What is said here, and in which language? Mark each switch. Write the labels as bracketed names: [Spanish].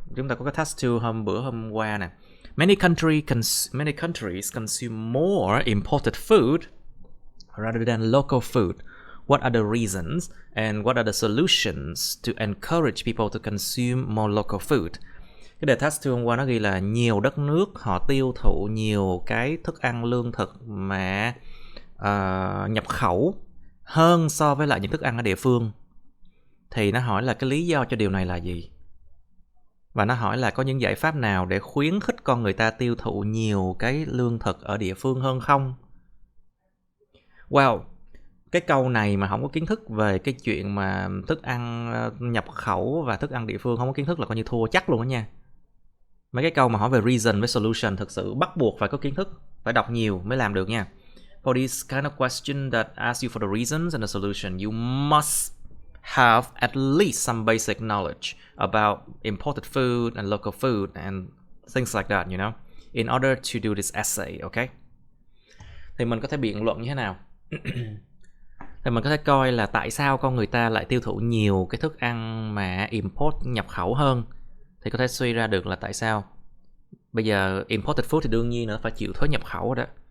[Vietnamese] Chúng ta có cái task 2 hôm qua nè. [English] Many countries consume more imported food rather than local food. What are the reasons and what are the solutions to encourage people to consume more local food? [Vietnamese] Cái đề task 2 hôm qua nó ghi là nhiều đất nước họ tiêu thụ nhiều cái thức ăn lương thực mà nhập khẩu hơn so với lại những thức ăn ở địa phương. Thì nó hỏi là cái lý do cho điều này là gì? Và nó hỏi là có những giải pháp nào để khuyến khích con người ta tiêu thụ nhiều cái lương thực ở địa phương hơn không? Wow, cái câu này mà không có kiến thức về cái chuyện mà thức ăn nhập khẩu và thức ăn địa phương, không có kiến thức là coi như thua chắc luôn đó nha. Mấy cái câu mà hỏi về reason với solution thực sự bắt buộc phải có kiến thức, phải đọc nhiều mới làm được nha. [English] For this kind of question that asks you for the reasons and the solution, you must have at least some basic knowledge about imported food and local food and things like that, you know, in order to do this essay, okay? [Vietnamese] Thì mình có thể biện luận như thế nào? Thì mình có thể coi là tại sao con người ta lại tiêu thụ nhiều cái thức ăn mà import nhập khẩu hơn. Thì có thể suy ra được là tại sao. Bây giờ [English] imported food [Vietnamese] thì đương nhiên nó phải chịu thuế nhập khẩu đó.